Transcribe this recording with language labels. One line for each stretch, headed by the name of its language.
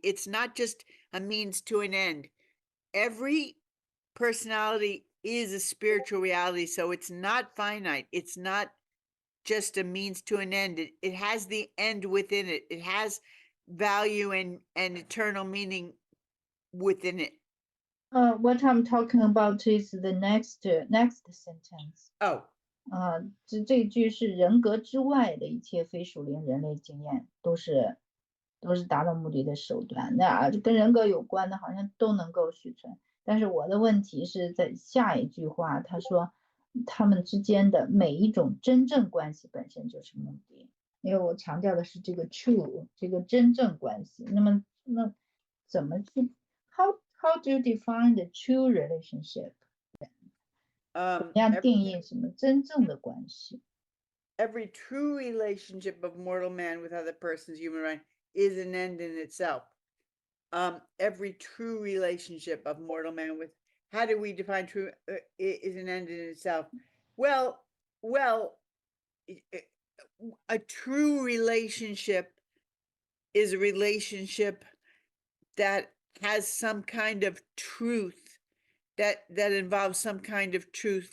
English: It's not just a means to an end. Every personality is a spiritual reality, so it's not finite. It's not just a means to an end. It has the end within it. It has value and eternal meaning within it. What I'm talking about is the next sentence. Oh,
Chinese: 这句是人格之外的一切非属灵人类经验都是达到目的的手段。那跟人格有关的，好像都能够续存。但是我的问题是在下一句话，他说他们之间的每一种真正关系本身就是目的，因为我强调的是这个 true 这个真正关系。那怎么去
English: how do you define the true relationship？
Chinese: 怎么样定义什么真正的关系？
English: every true relationship of mortal man with other persons, human mind, is an end in itself. Every true relationship of mortal man with, how do we define true, is an end in itself? Well, a true relationship is a relationship that has some kind of truth, that involves some kind of truth.